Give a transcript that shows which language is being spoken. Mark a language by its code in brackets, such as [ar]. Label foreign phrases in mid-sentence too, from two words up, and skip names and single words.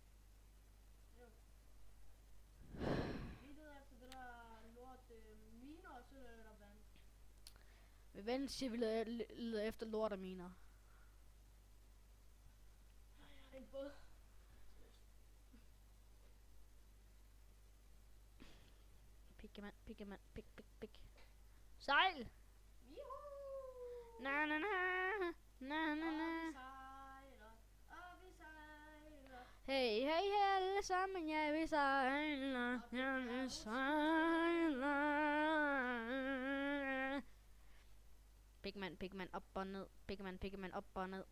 [da] Med ven siger vi leder efter lort og miner. En båd. Pigman, Pigman, Pig. Sejl! Juhu! Na na na, na na Og na. vi sejler, og vi sejler. Hey, hey, hey, alle sammen, ja, vi sejler, ja, vi sejler. Pigman, op og ned. Pigman, op og ned.